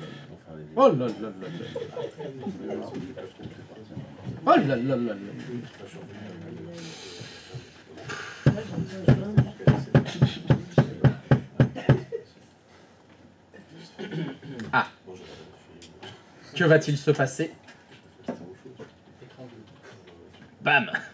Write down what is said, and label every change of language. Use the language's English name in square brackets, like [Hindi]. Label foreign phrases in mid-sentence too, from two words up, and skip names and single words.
[French] Oh là là là là. Oh là là là là. Ah. Que va-t-il se passer? Bam.